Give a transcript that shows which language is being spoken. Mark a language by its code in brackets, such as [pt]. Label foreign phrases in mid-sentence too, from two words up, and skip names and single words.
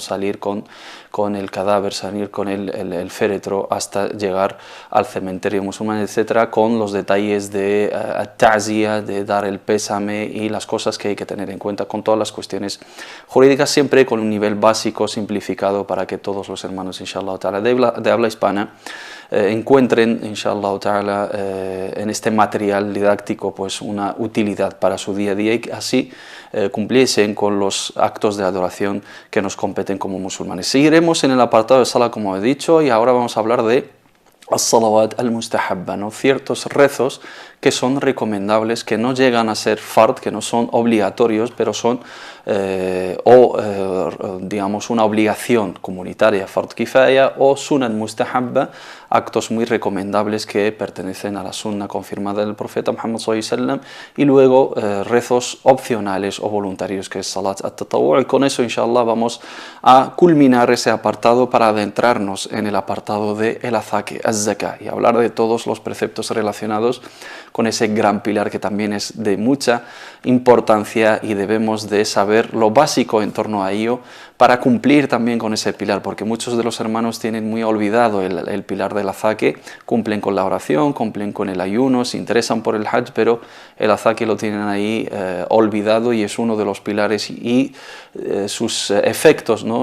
[es] Salir con el cadáver, salir con el féretro hasta llegar al cementerio musulmán, etc., con los detalles de ta'ziya, de dar el pésame y las cosas que hay que tener en cuenta, con todas las cuestiones jurídicas, siempre con un nivel básico, simplificado, para que todos los hermanos, [ar] إن شاء الله تعالى, [es] de habla hispana encuentren, [ar] إن شاء الله تعالى, [es] en este material didáctico pues una utilidad para su día a día, y que así cumpliesen con los actos de adoración que nos competen como musulmanes. Seguiremos en el apartado de Salah, como he dicho, y ahora vamos a hablar de [ar] الصلوات المستحبة, [es] ¿no? Ciertos rezos que son recomendables, que no llegan a ser fard, que no son obligatorios, pero son digamos una obligación comunitaria, [ar] فرض كفاية, [es] o [ar] سنن مستحبة, [es] actos muy recomendables que pertenecen a la sunna confirmada del profeta Muhammad [ar] صلى الله عليه وسلم, [es] y luego rezos opcionales o voluntarios, que es [ar] صلاة التطوع'. [es] Y con eso, inshallah, vamos a culminar ese apartado para adentrarnos en el apartado de el azaki, az-zakah, y hablar de todos los preceptos relacionados con ese gran pilar que también es de mucha importancia, y debemos de saber lo básico en torno a ello para cumplir también con ese pilar, porque muchos de los hermanos tienen muy olvidado el pilar del azaki, cumplen con la oración, cumplen con el ayuno, se interesan por el hajj, pero el azaki lo tienen ahí olvidado, y es uno de los pilares, y sus efectos, ¿no?